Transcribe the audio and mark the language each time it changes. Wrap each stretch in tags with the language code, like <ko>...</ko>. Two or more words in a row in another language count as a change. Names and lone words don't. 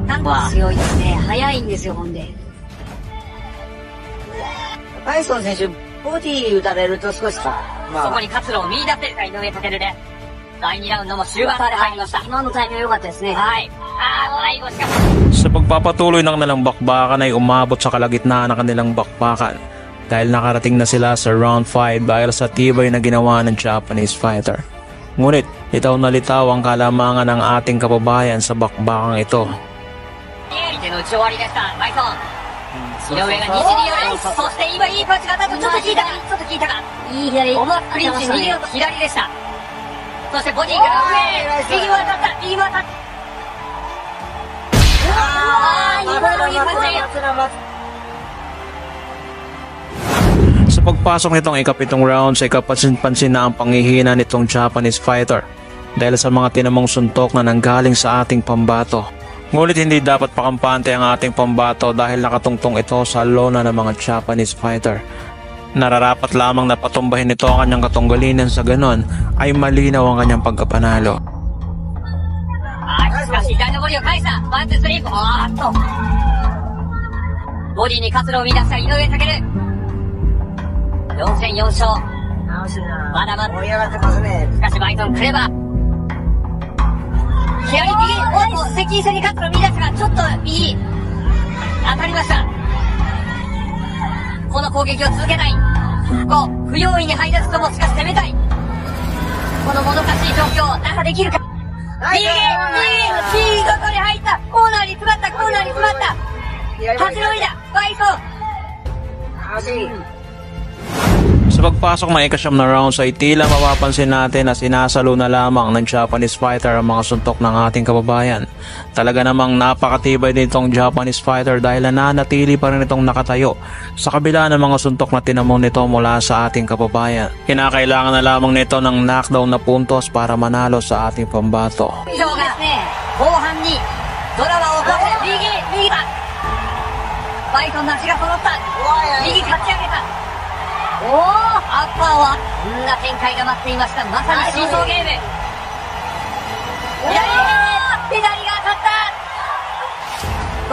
<ja>なんとは。強いですね。速いんですよ、ほんで。バイソン選手、ボディ打たれると少しそこに活路を見出せるか、井上翔で。第2ラウンドも終盤まで入りました。今のタイミング良かったですね。はい。最後しかし。</ja> <tl>Sa pagpapatuloy ng kanilang bakbakan ay umabot sa kalagitnaan ng kanilang bakbakan dahil nakarating na sila sa round 5 dahil sa tibay na ginawa ng</tl> <en>Japanese fighter.</en> <tl>Ngunit litaw na litaw ang kalamangan ng ating kababayan sa bakbakang ito.</tl> <ja>相手の打ち終わりでした、バイソン。井上が西に寄る。そして今いいパンチが当たった。ちょっと効いたか。ちょっと効いたか。いい左。思わずクリンチ逃げようと左でした。そしてボディから上。右も当たった。右も当たった。今のいいパンチ。</ja> <tl>Sa pagpasok nitong ikapitong round ay kapansin-pansin na ang panghihina nitong</tl> <en>Japanese fighter</en> <tl>dahil sa mga tinamong suntok na nanggaling sa ating pambato. Ngunit hindi dapat pakampante ang ating pambato dahil nakatungtong ito sa lona ng mga</tl> <en>Japanese fighter.</en> <tl>Nararapat lamang na patumbahin nito ang kanyang katunggalinan, sa ganon ay malinaw ang kanyang pagkapanalo.</tl> <ja>しかし左のボディを返した。ワンツースリー。ボディに活路を見出した井上翔。4戦4勝。まだまだ盛り上がってますね。しかしバイソンクレバー。左右。おっと、接近戦に活路を見出したが、ちょっと右。当たりました。この攻撃を続けたい。不用意に入らずともしかし攻めたい。このもどかしい状況、打破できるか。右外に入った。コーナーに詰まった。立ち乗りだ。バイソン。</ja> <tl>Sa pagpasok ng ikasyam na rounds ay tila mapapansin natin na sinasalo na lamang ng</tl> <en>Japanese fighter</en> <tl>ang mga suntok ng ating kababayan. Talaga namang napakatibay nitong</tl> <en>Japanese fighter</en> <tl>dahil nananatili pa rin itong nakatayo sa kabila ng mga suntok na tinamong nito mula sa ating kababayan. Kinakailangan na lamang nito ng knockdown na puntos para manalo sa ating pambato.</tl> <ja>後半にドラマを起こして右だ。バイソンの足が揃った。右かち上げた。アッパーはこんな展開が待っていました。まさにシーソーゲーム。左が当たった。</ja>